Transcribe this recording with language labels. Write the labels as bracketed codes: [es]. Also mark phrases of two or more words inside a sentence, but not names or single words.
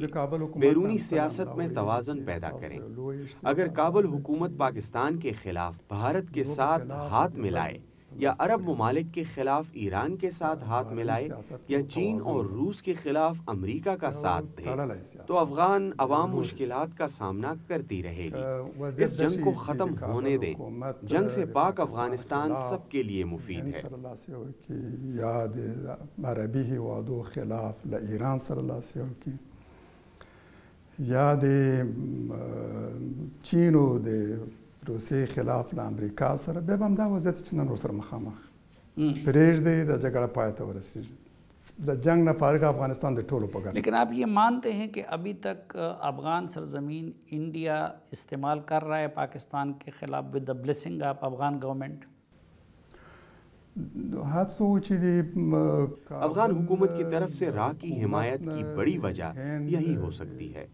[ur] بیرونی سیاست میں توازن پیدا کریں۔ اگر کابل حکومت پاکستان کے خلاف بھارت کے ساتھ ہاتھ ملائے یا عرب ممالک کے خلاف ایران کے ساتھ ہاتھ ملائے یا چین اور روس کے خلاف امریکہ کا ساتھ دے تو افغان عوام مشکلات کا سامنا کرتی رہے گی۔ اس جنگ کو ختم ہونے دیں۔ جنگ سے پاک افغانستان سب کے لیے مفید ہے۔ [ps] یا د عربي هیوادو خلاف له ایران سره لاسیو کی یا د چین او د روسیې خلاف له امریکا سره بیا به همدا وضعیت چې نن ورسره مخامخ پرېږدي د جګړه پای ته ورسېږي. د جنگ نه فارغ افغانستان د ټولو په ګټه. [ur] لیکن آپ یہ مانتے ہیں کہ ابھی تک افغان سرزمین انڈیا استعمال کر رہا ہے پاکستان کے خلاف [en] with the blessing of Afghan government? [ur] افغان حکومت کی طرف سے راہ کی حمایت کی بڑی وجہ یہی ہو سکتی ہے۔